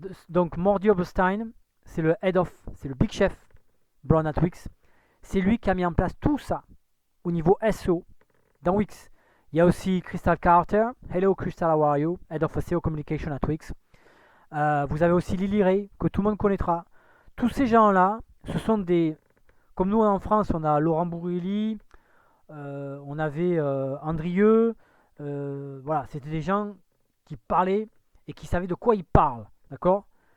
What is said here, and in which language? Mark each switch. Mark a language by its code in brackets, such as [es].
[fr] Donc Mordi Oberstein, c'est le head of, c'est le big chef Brand at Wix. C'est lui qui a mis en place tout ça au niveau SEO dans Wix. Il y a aussi Crystal Carter. [en] Hello Crystal, how are you? Head of SEO Communication at Wix. [fr] Vous avez aussi Lily Ray, que tout le monde connaîtra. Tous ces gens-là, ce sont des... Comme nous en France, on a Laurent Bourrilli, on avait Andrieux. Voilà, c'était des gens qui parlaient et qui savaient de quoi ils parlent. D'accord.